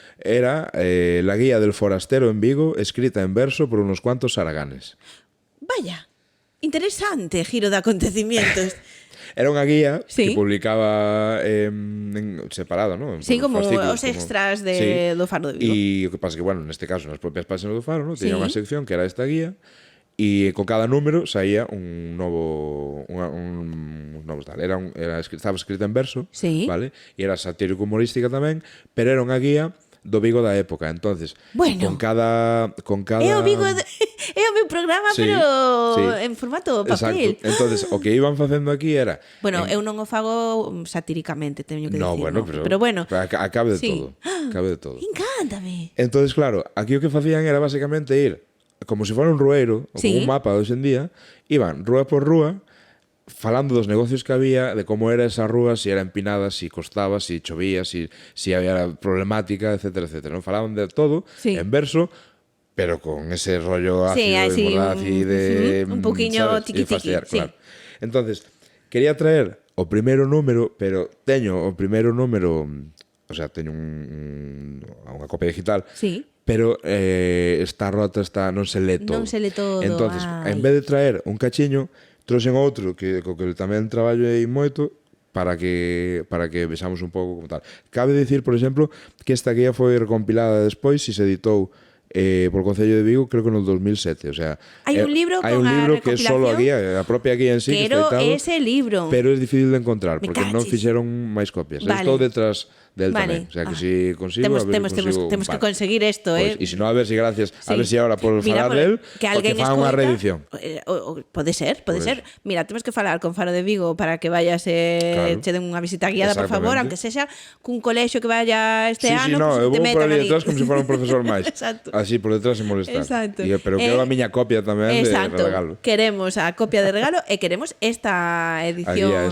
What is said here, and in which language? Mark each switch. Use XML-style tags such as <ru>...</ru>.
<es>Era la guía del forastero en Vigo, escrita en verso por unos cuantos haraganes. Vaya, interesante giro de acontecimientos.</es> <gl>Era unha guía que publicaba separado, ¿no? Sí, como os extras do Faro de Vigo. E o que pasa que, bueno, neste caso, nas propias páxinas do Faro, ¿no? Tiña unha sección que era esta guía. E con cada número saía un novo tal. Estaba escrita en verso, vale? E era satírico humorística tamén, pero era unha guía do Vigo da época. Entonces, con cada É o Vigo é o meu programa, pero en formato papel. Exacto. Entonces, o que iban facendo aquí era... Bueno, eu non o fago satíricamente, teño que dicir. No, bueno, pero bueno. Acabe de todo. Acabe de todo. Encántame. Entonces, claro, aquí o que facían era basicamente ir como se fora un rueiro, ou como un mapa de hoxe en día, iban rúa por rúa, falando dos negocios que había, de como era esa rúa, si era empinada, si costaba, si chovía, si había problemática, etcétera, etcétera. ¿No? Falaban de todo, en verso, pero con ese rollo ácido</gl> <es>y mordaz y</es> <gl>de... un poquinho tiqui-tiqui. Claro. Entonces, quería traer o primeiro número, pero teño o primeiro número, o sea, teño unha copia digital, pero está rota, non se lee todo. Non se lee todo. Entonces, en vez de traer un cachiño, trouxen outro que tamén traballei moito para que vexamos un pouco como tal. Cabe dicir, por exemplo, que esta guía foi recompilada despois e se editou por Concello de Vigo, creo que no 2007, o sea, hai un libro que é solo a guía, a propia guía en sí, que está editado, ese libro, pero é difícil de encontrar porque non fixeron máis copias. Estou detrás del tamén, o sea, que si consigo, temos que conseguir isto, pues, e se non, a ver si gracias, a ver si ahora por falar del, que fan unha reedición. Pode ser. Mira, temos que falar con Faro de Vigo para que vayas che den unha visita guiada, por favor, aunque sexa cun colexio que vaya este ano, eu vou por ali detrás como se fora un profesor máis.</gl> <es>Así por detrás sin molestar.</es> <gl>Pero quero a miña copia tamén de regalo. Queremos a copia de regalo e queremos esta edición.</gl>